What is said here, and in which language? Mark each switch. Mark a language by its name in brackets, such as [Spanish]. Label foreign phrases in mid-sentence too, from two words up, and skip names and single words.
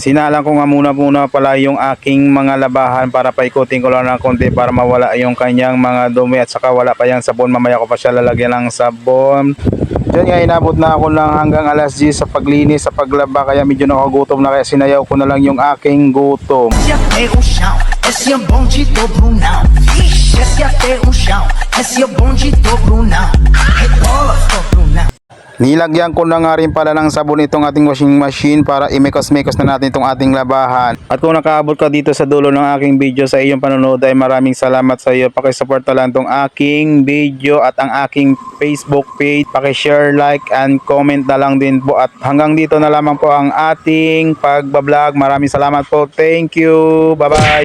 [Filipino] Sinalang ko nga muna pala yung aking mga labahan para paikutin ko lang ng konti para mawala yung kanyang mga dumi at saka wala pa yung sabon. Mamaya ko pa siya lalagyan ng sabon. Diyan nga inabot na ako lang hanggang alas 10 sa paglinis, sa paglaba, kaya medyo nakagutom na kaya sinayaw ko na lang yung aking gutom. [Portuguese] Desce até o chão, desce o bonde do Brunão. Desce até o chão, desce o bonde do Brunão. Rebola do Brunão. [Filipino] Nilagyan ko na nga rin pala ng sabon itong ating [English] washing machine [Filipino] para imekos-mekos na natin itong ating labahan. At kung nakaabot ka dito sa dulo ng aking video sa iyong panonood ay maraming salamat sa iyo. Pakisuporta lang itong aking video at ang aking Facebook page. Pakishare, [English] like, and comment [Filipino] na lang din po. At hanggang dito na lamang po ang ating pagbablog. Maraming salamat po. [English] Thank you. Bye-bye.